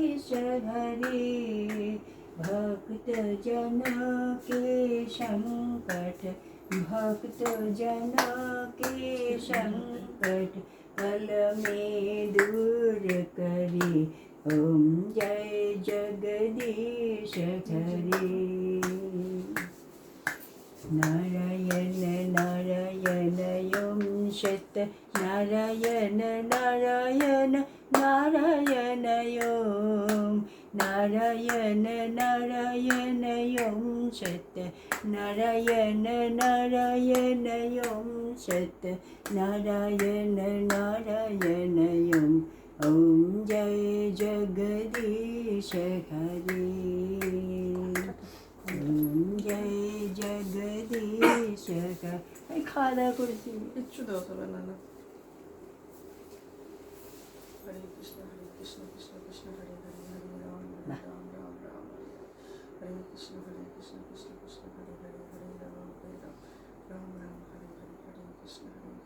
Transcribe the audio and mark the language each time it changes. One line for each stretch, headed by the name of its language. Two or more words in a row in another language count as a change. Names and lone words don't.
Hindi: हरे। भक्त जन के संकट, भक्त जन के संकट पल में दूर करे। ओम जय जगदीश हरे। नारायण नारायण ओम सत नारायण नारायण नारायण ओम नारायण नारायण ओम सत नारायण नारायण ओम सत नारायण नारायण ओम जय जगदीश हरे। जय जगदीश हरे।
Bangla: খাওয়া দাওয়া করেছি। কিচ্ছু দেওয়া হবে না। হরে কৃষ্ণ কৃষ্ণ কৃষ্ণ হরে হরে হরে রাম রাম রাম রাম হরে কৃষ্ণ কৃষ্ণ কৃষ্ণ হরে হরে হরে রাম রাম রাম রাম হরে হরে হরে কৃষ্ণ।